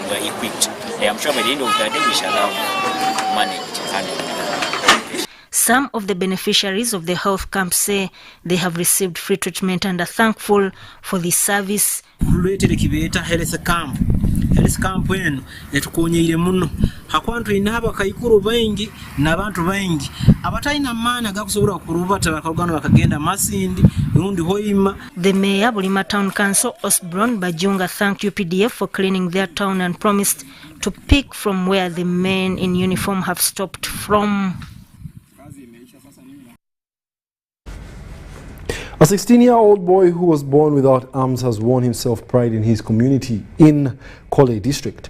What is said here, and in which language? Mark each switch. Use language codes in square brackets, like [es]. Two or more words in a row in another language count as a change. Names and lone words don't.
[en] We are equipped. I am sure by the end of the day we shall have managed and handled. Some of the beneficiaries of the health camp say they have received free treatment and are thankful for this service. Health camp [nyo] eno etukonyeire muno hakwantu inaba kayikuru baingi nabantu baingi abatalina maana gakusobola kurubata bakagana bakagenda Masindi undi Hoima. [en] The mayor Bulima Town Council Osborne Bajunga thanked UPDF for cleaning their town and promised to pick from where the men in uniform have stopped from. A 16-year-old boy who was born without arms has won himself pride in his community in Kole district.